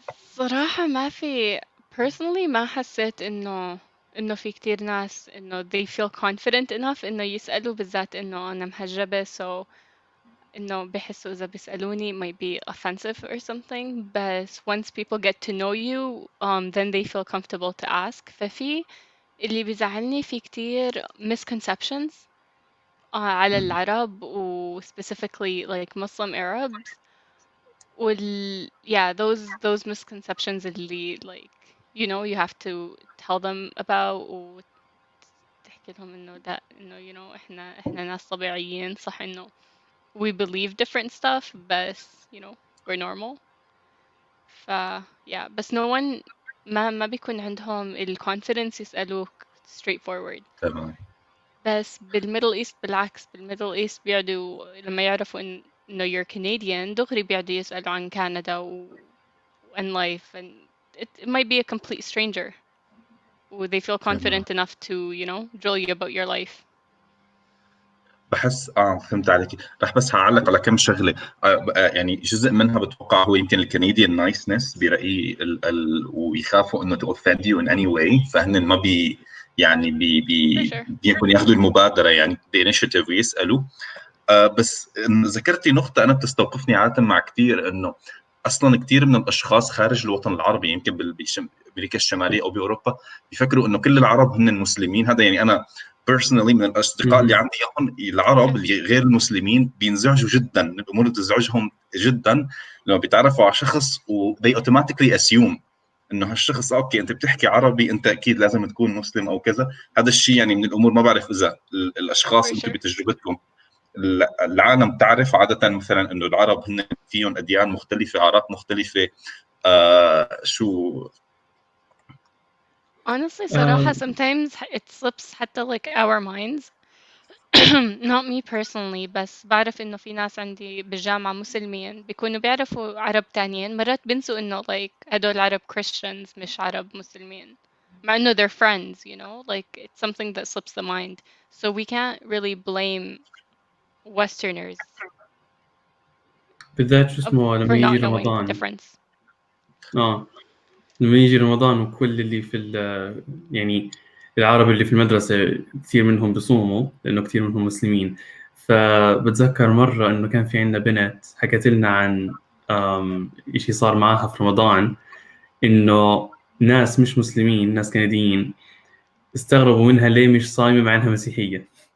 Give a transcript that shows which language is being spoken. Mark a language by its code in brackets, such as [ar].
[ar] صراحة ما في personally ما حسيت انه في كتير ناس انه [en] they feel confident enough [ar] انه يسألوا، بالذات انه انا محجبة، so انه بحسوا اذا بيسألوني [en] might be offensive or something. but once people get to know you, then they feel comfortable to ask. [ar] ففي اللي بيزعلني في كتير misconceptions على العرب و [en] specifically like Muslim Arabs. yeah, those misconceptions اللي like you have to tell them about [ar] وتحكي لهم انه ده انه احنا ناس طبيعيين، صح انه [en] we believe different stuff بس we're normal. yeah بس no one [ar] ما بيكون عندهم [en] confidence يسألوك straightforward. [ar] تمام. بس بالميدل ايست بالعكس، بالميدل ايست بيقعدوا لما يعرفوا انه [en] you're Canadian [ar] دغري بيقعدوا يسألوا عن كندا [en] and life, and it might be a complete stranger [ar] و [en] they feel confident enough to drill you about your life. [ar] بحس فهمت عليك. رح بس هعلق على كم شغله. يعني جزء منها بتوقع هو يمكن الكنديان نايسنس برأيي، ويخافوا انه [en] to offend you in any way، [ar] فهن ما يعني بيكون ياخذوا المبادره، يعني [en] the initiative [ar] ويسالوا. بس ذكرتي نقطه انا بتستوقفني عاده مع كثير، انه اصلا كثير من الاشخاص خارج الوطن العربي، يمكن بامريكا الشماليه او باوروبا، بيفكروا انه كل العرب هن المسلمين. هذا يعني انا personally من الاصدقاء اللي عندي هون العرب اللي غير المسلمين بينزعجوا جدا من الامور اللي بتزعجهم جدا لما بيتعرفوا على شخص و [en] they automatically assume [ar] انه هالشخص اوكي انت بتحكي عربي، انت اكيد لازم تكون مسلم او كذا. هذا الشيء يعني من الامور، ما بعرف اذا الاشخاص انتم بتجربتكم العالم تعرف عادة مثلا إنه العرب هن فيهم أديان مختلفة، أعراق مختلفة، شو [en] Honestly, [ar] صراحة [en] sometimes it slips حتى like our minds. Not me personally, [ar] بس بعرف إنه في ناس عندي بالجامعة مسلمين بيكونوا بيعرفوا عرب تانيين، مرات بنسوا إنه like هدول عرب Christians مش عرب مسلمين، مع إنه [en] they're friends, you know, like it's something that slips the mind. So we can't really blame Westerners [ar] بالذات شو اسمه لما [en] for [ar] يجي [en] not knowing the [ar] رمضان. [en] difference. [ar] لما يجي رمضان وكل اللي في يعني العرب اللي في المدرسة كثير منهم بصوموا لأنه كثير منهم مسلمين. فبتذكر مرة إنه كان في عندنا بنت حكت لنا عن إشي صار معها في رمضان، إنه ناس مش مسلمين، ناس كنديين، استغربوا منها ليه مش صايمة مع إنها مسيحية.